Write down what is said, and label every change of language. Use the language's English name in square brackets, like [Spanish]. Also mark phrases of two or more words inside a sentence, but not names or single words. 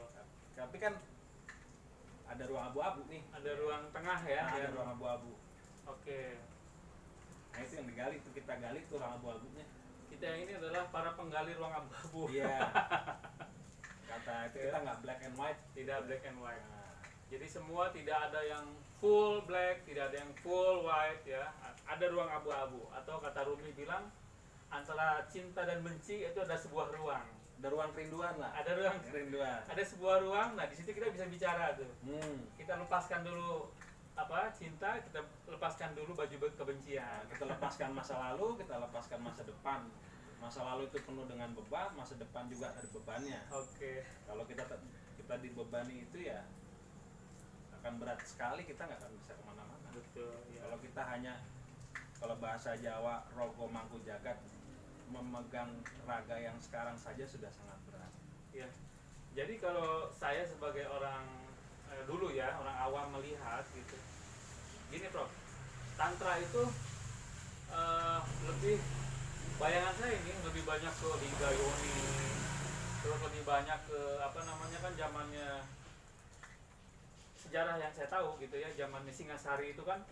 [Indonesian] Tapi kan ada ruang abu-abu nih. Ada ruang tengah ya. Nah, ada yang- ruang abu-abu. Oke. Nah itu yang digali tuh, kita gali tuh ruang abu-abunya. Kita ini adalah para penggali ruang abu-abu. Iya. Kata itu kita nggak [English] black and white. [Indonesian] Tidak [English] black and white. [Indonesian] Nah, Jadi semua tidak ada yang [English] full black, [Indonesian] tidak ada yang [English] full white [Indonesian] ya. Ada ruang abu-abu atau kata Rumi bilang antara cinta dan benci itu ada sebuah ruang. ada ruang kerinduan lah. Ada ruang, Kerinduan. ada sebuah ruang. Nah, di situ kita bisa bicara tuh. Kita lepaskan dulu cinta, kita lepaskan dulu baju Nah, kebencian. kita lepaskan masa lalu, kita lepaskan masa depan. Masa lalu itu penuh dengan beban, masa depan juga ada bebannya. Oke. Kalau kita dibebani itu ya akan berat sekali, kita nggak akan bisa kemana-mana. Betul ya. Kalau kita hanya, kalau bahasa Jawa, [Javanese] rogo mangku jagat, [Indonesian] memegang raga yang sekarang saja sudah sangat berat. Ya. Jadi kalau saya sebagai orang dulu ya, orang awam melihat gitu. Gini, Prof. Tantra itu lebih, bayangan saya ini lebih banyak ke Liga Yoni, terus lebih banyak ke kan zamannya sejarah yang saya tahu gitu ya, zamannya Singasari itu kan,